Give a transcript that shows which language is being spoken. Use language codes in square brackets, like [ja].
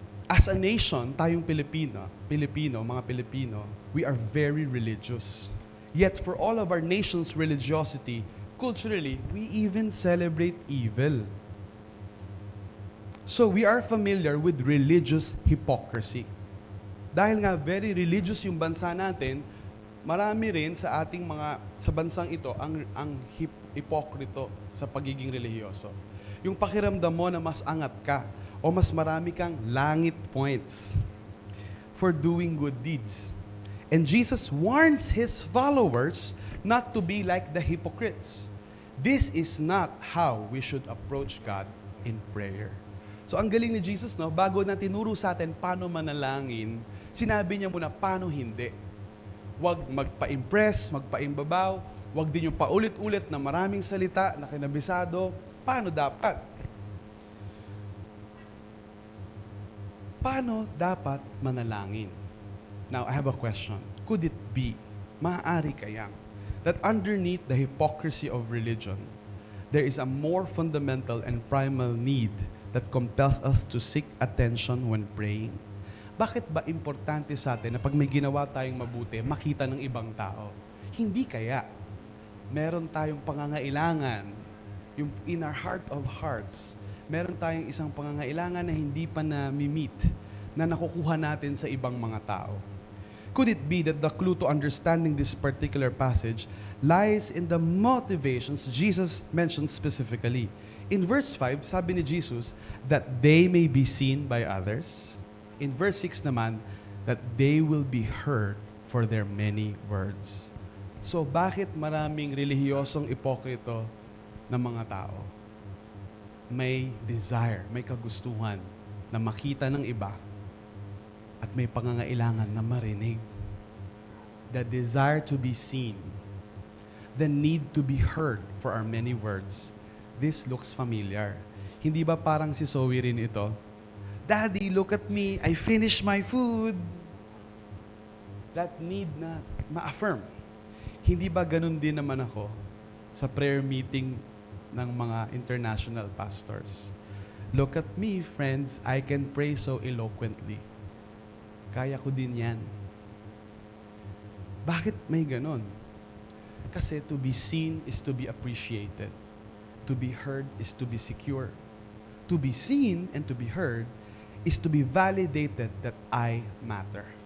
[en] As a nation, [tl] tayong Pilipino, mga Pilipino, [en] we are very religious. Yet for all of our nation's religiosity, culturally, we even celebrate evil. So we are familiar with religious hypocrisy. [tl] Dahil nga very religious yung bansa natin, marami rin sa ating sa bansang ito ang hipokrito sa pagiging relihiyoso. Yung pakiramdam mo na mas angat ka o mas marami kang langit points [en] for doing good deeds. And Jesus warns His followers not to be like the hypocrites. This is not how we should approach God in prayer. [tl] So ang galing ni Jesus, no, bago na tinuro sa atin paano manalangin, sinabi niya muna paano hindi. Huwag magpa-impress, magpa-imbabaw, huwag din yung paulit-ulit na maraming salita na kinabisado. Paano dapat? Paano dapat manalangin? [en] Now, I have a question. Could it be, [tl] maaari kayang, [en] that underneath the hypocrisy of religion, there is a more fundamental and primal need that compels us to seek attention when praying? [tl] Bakit ba importante sa atin na pag may ginawa tayong mabuti, makita ng ibang tao? Hindi kaya. Meron tayong pangangailangan, yung [en] in our heart of hearts, [tl] meron tayong isang pangangailangan na hindi pa na-meet, na nakukuha natin sa ibang mga tao. [en] Could it be that the clue to understanding this particular passage lies in the motivations Jesus mentioned specifically? In verse 5, [tl] sabi ni Jesus, [en] that they may be seen by others. In verse 6 naman, that they will be heard for their many words. [tl] So bakit maraming relihiyosong ipokrito na mga tao? May desire, may kagustuhan na makita ng iba at may pangangailangan na marinig. [en] The desire to be seen, the need to be heard for our many words. This looks familiar. [tl] Hindi ba parang si Zoe rin ito? [en] Daddy, look at me. I finished my food. That need na ma-affirm. [tl] Hindi ba ganun din naman ako sa prayer meeting ng mga international pastors? [en] Look at me, friends. I can pray so eloquently. [tl] Kaya ko din yan. Bakit may ganon? Kasi [en] to be seen is to be appreciated. To be heard is to be secure. To be seen and to be heard is to be validated that I matter.